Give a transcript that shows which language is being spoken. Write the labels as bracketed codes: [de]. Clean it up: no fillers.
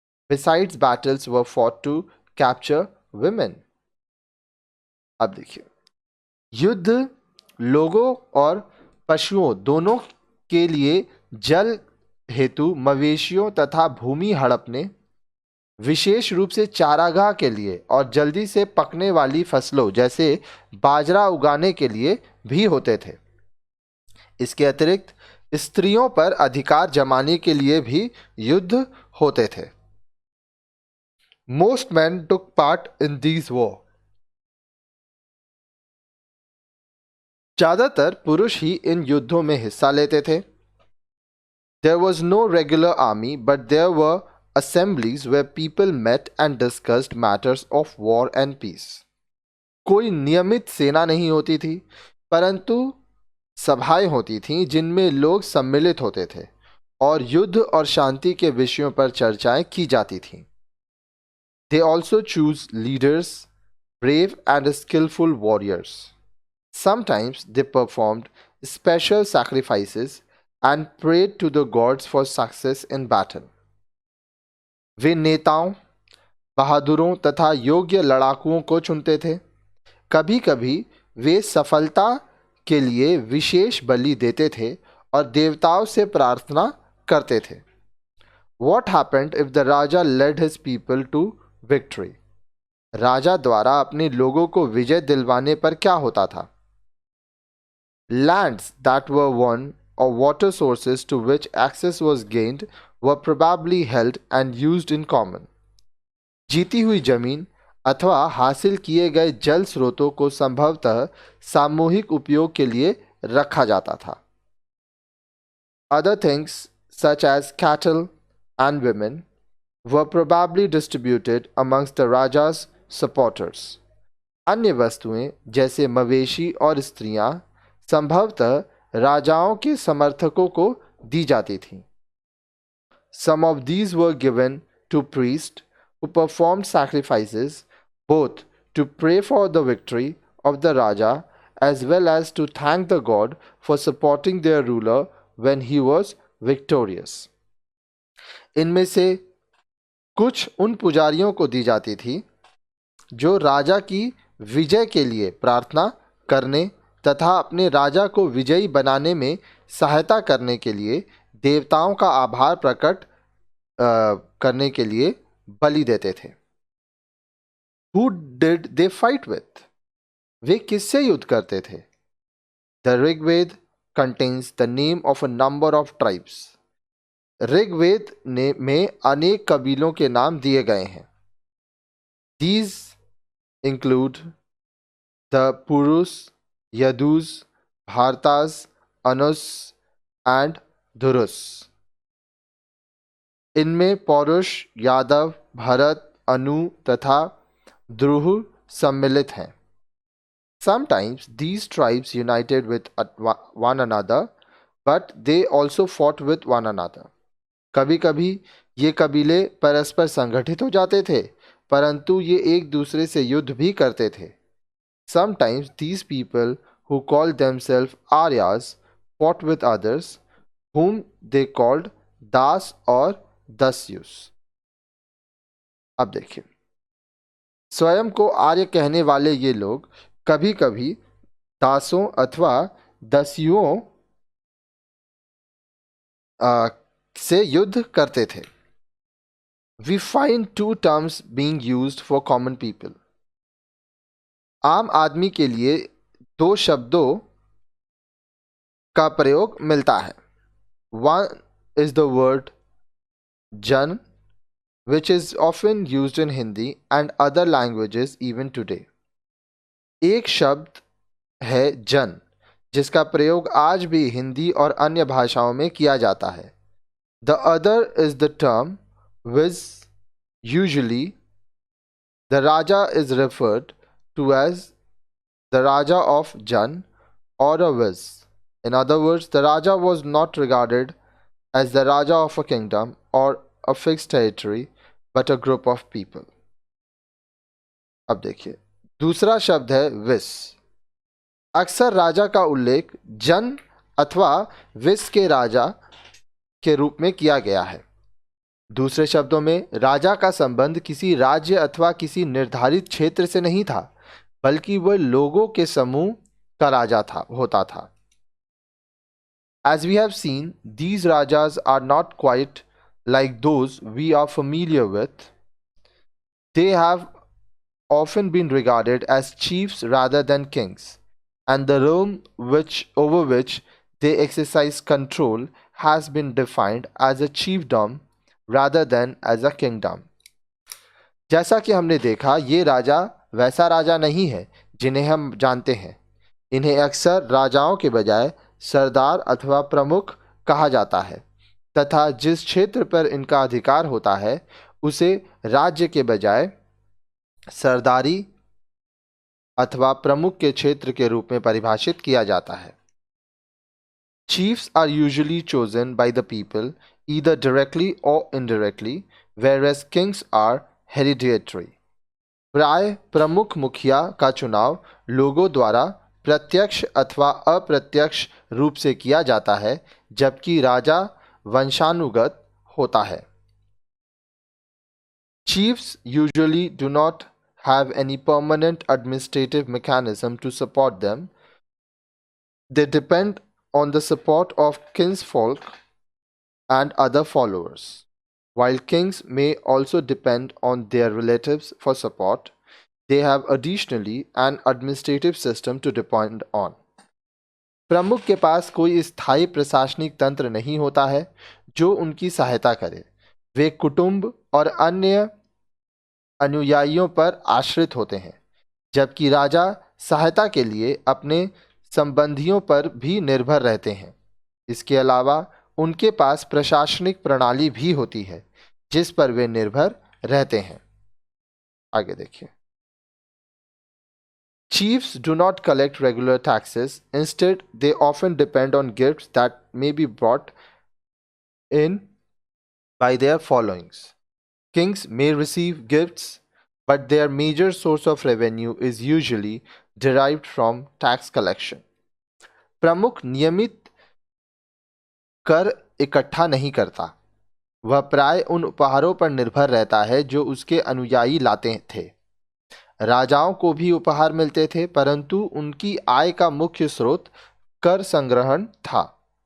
[en] Besides, battles were fought to capture women. [hi] अब देखिए, युद्ध लोगों और पशुओं दोनों के लिए जल हेतु मवेशियों तथा भूमि हड़पने, विशेष रूप से चारागाह के लिए और जल्दी से पकने वाली फसलों जैसे बाजरा उगाने के लिए भी होते थे। इसके अतिरिक्त स्त्रियों पर अधिकार जमाने के लिए भी युद्ध होते थे। [en] Most men took part in these war. [hi] ज्यादातर पुरुष ही इन युद्धों में हिस्सा लेते थे। [en] There was no regular army, but there were assemblies where people met and discussed matters of war and peace. [hi] कोई नियमित सेना नहीं होती थी, परंतु सभाएं होती थीं जिनमें लोग सम्मिलित होते थे और युद्ध और शांति के विषयों पर चर्चाएं की जाती थीं। [en] They also choose leaders, brave and skillful warriors. Sometimes they performed special sacrifices and prayed to the gods for success in battle. [hi] वे नेताओं, बहादुरों तथा योग्य लड़ाकुओं को चुनते थे। कभी कभी वे सफलता के लिए विशेष बलि देते थे और देवताओं से प्रार्थना करते थे. [en] What happened if the Raja led his people to victory? [hi] राजा द्वारा अपने लोगों को विजय दिलवाने पर क्या होता था? [en] Lands that were won or water sources to which access was gained were probably held and used in common. [hi] जीती हुई जमीन अथवा हासिल किए गए जल स्रोतों को संभवतः सामूहिक उपयोग के लिए रखा जाता था. [en] Other things such as cattle and women were probably distributed amongst the Raja's supporters. [hi] अन्य वस्तुएं जैसे मवेशी और स्त्रियां संभवतः राजाओं के समर्थकों को दी जाती थीं. [en] Some of these were given to priests who performed sacrifices both to pray for the victory of the Raja as well as to thank the god for supporting their ruler when he was victorious. [hi] इनमें से कुछ उन पुजारियों को दी जाती थी जो राजा की विजय के लिए प्रार्थना करने तथा अपने राजा को विजयी बनाने में सहायता करने के लिए देवताओं का आभार प्रकट करने के लिए बलि देते थे. [en] Who did they fight with? [hi] वे किससे युद्ध करते थे? [en] The Rigved contains the name of a number of tribes. [hi] Rigveda में अनेक कबीलों के नाम दिए गए हैं. [en] These include the Purus, Yadus, Bhartas, Anus and Dhurus. [hi] इनमें पौरुष, यादव, भरत, अनु तथा द्रुह सम्मिलित हैं. [en] Sometimes these tribes united with one another, but they also fought with one another. [hi] कभी कभी ये कबीले परस्पर संगठित हो जाते थे, परंतु ये एक दूसरे से युद्ध भी करते थे. [en] Sometimes these people who called themselves Aryas fought with others, whom they called Das [hi] और दस्युस. अब देखिए, स्वयं को आर्य कहने वाले ये लोग कभी कभी दासों अथवा दस्युओं से युद्ध करते थे. [en] We find two terms being used for common people. [hi] आम आदमी के लिए दो शब्दों का प्रयोग मिलता है. [en] One is the word जन, which is often used in Hindi and other languages even today. [hi] एक शब्द है जन जिसका प्रयोग आज भी हिंदी और अन्य भाषाओं में किया जाता है. [en] The other is the term viz. Usually the Raja is referred to as the Raja of Jan or a viz. In other words, the Raja was not regarded as the Raja of a kingdom or a fixed territory but a group of people. [hi] अब देखिए, दूसरा शब्द है विस. अक्सर राजा का उल्लेख जन अथवा विस के राजा के रूप में किया गया है. दूसरे शब्दों में राजा का संबंध किसी राज्य अथवा किसी निर्धारित क्षेत्र से नहीं था, बल्कि वह लोगों के समूह का राजा होता था. [en] As we have seen, these rajas are not quite like those we are familiar with. They have often been regarded as chiefs rather than kings, and the realm over which they exercise control has been defined as a chiefdom rather than as a kingdom. [hi] जैसा कि हमने देखा, ये राजा वैसा राजा नहीं है जिन्हें हम जानते हैं. इन्हें अक्सर राजाओं के बजाय सरदार अथवा प्रमुख कहा जाता है तथा जिस क्षेत्र पर इनका अधिकार होता है उसे राज्य के बजाय सरदारी अथवा प्रमुख के क्षेत्र के रूप में परिभाषित किया जाता है. [en] Chiefs are usually chosen by the people either directly or indirectly, whereas kings are hereditary. [hi] प्राय प्रमुख मुखिया का चुनाव लोगों द्वारा प्रत्यक्ष अथवा अप्रत्यक्ष रूप से किया जाता है, जबकि राजा वंशानुगत होता है. [en] Chiefs usually do not have any permanent administrative mechanism to support them. They depend on the support of kinsfolk and other followers. While kings may also depend on their relatives for support, they have additionally an administrative system to depend on. [hi] प्रमुख के पास कोई स्थायी प्रशासनिक तंत्र नहीं होता है जो उनकी सहायता करे। वे कुटुंब और अन्य अनुयायियों पर आश्रित होते हैं, जबकि राजा सहायता के लिए अपने संबंधियों पर भी निर्भर रहते हैं। इसके अलावा उनके पास प्रशासनिक प्रणाली भी होती है जिस पर वे निर्भर रहते हैं। आगे देखिए। [en] Chiefs do not collect regular taxes. Instead, they often depend on gifts that may be brought in by their followings. Kings may receive gifts, but their major source of revenue is usually derived from tax collection. [hi] प्रमुख नियमित कर इकट्ठा नहीं करता। वह प्राय उन उपहारों पर निर्भर रहता है जो उसके अनुयायी लाते थे। राजाओं को भी उपहार मिलते थे, परंतु उनकी आय का मुख्य स्रोत कर संग्रहण था।